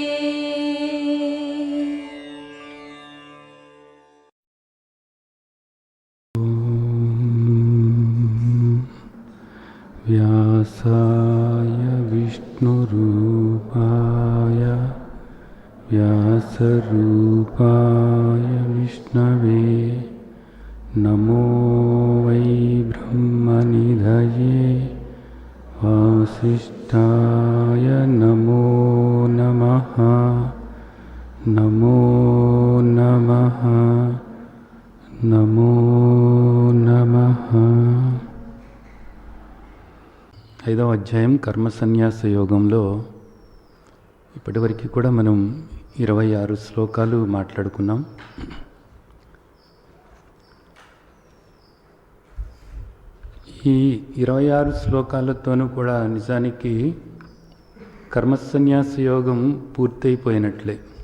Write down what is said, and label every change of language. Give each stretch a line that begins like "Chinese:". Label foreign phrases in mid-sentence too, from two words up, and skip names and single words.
Sanskrit: व्यासाय विष्णुरूपाय व्यासरूपाय विष्णवे नमो वै ब्रह्मनिधये वासिष्ठाय नमो नमः नमो नमः नमो नमः।
Telugu: ఐదవ అధ్యాయం కర్మ సన్యాస యోగంలో ఇప్పటివరకు కూడా మనం 26 శ్లోకాలు మాట్లాడుకున్నాం. ఈ 26 శ్లోకాలతోనూ కూడా నిజానికి కర్మ సన్యాస యోగం పూర్తయిపోయినట్లే.